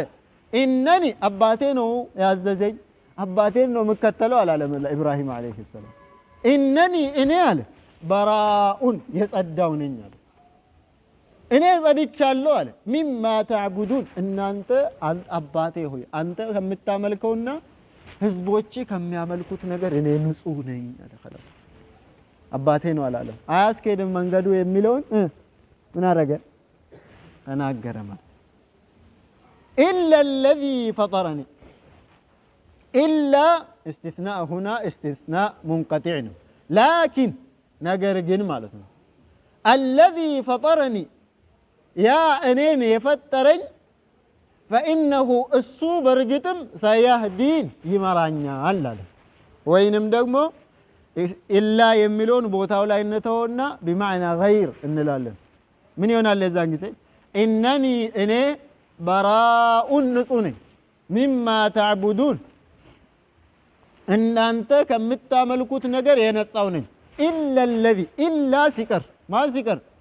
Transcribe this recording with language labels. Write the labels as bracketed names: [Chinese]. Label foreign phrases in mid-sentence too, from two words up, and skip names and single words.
[Amharic] ኢነኒ አባቴ ነው ያዘዘኝ፣ አባቴን ነው የምከተለው አላለም ኢብራሂም አለይሂ ሰላም። ኢነኒ እኔ አለ በራኡን የጸዳው ነኝ አለ፣ እኔ ጸድቻለሁ አለ። [Arabic] مما تعبدون [Amharic] እናንተ አባቴ ሆይ አንተ ከምታመልከውና ህዝቦች ከሚያመልኩት ነገር እኔ ንጹህ ነኝ አለ። خلاص አባቴ ነው አላለም። አያስኬድም መንገዱ የሚለውን ምን አረገ? ተናገረ ማለት [Arabic] إلا الذي فطرني إلا استثناء هنا استثناء منقطع [Amharic] ነው። ላኪን ነገር ግን ማለት ነው [Arabic] الذي فطرني [Amharic] ያ እኔን የፈጠረኝ فإنه እሱ በርግጥም ሰያህዲን ይመራኛል አለ። ወይንም ደግሞ ኢላ የሚለውን ቦታው ላይ እንተውና [Arabic] بمعنى غير [Amharic] እንላለን። ምን ይሆናል የዛን ጊዜ? ኢነኒ እኔ በራኡን ንጹህ ነኝ [Arabic] مما تعبدون [Amharic] እናንተ ከምታመልኩት ነገር የነጻው ነኝ። [Arabic] إلا الذي إلا [Amharic] ሲቀር ማን ሲቀር?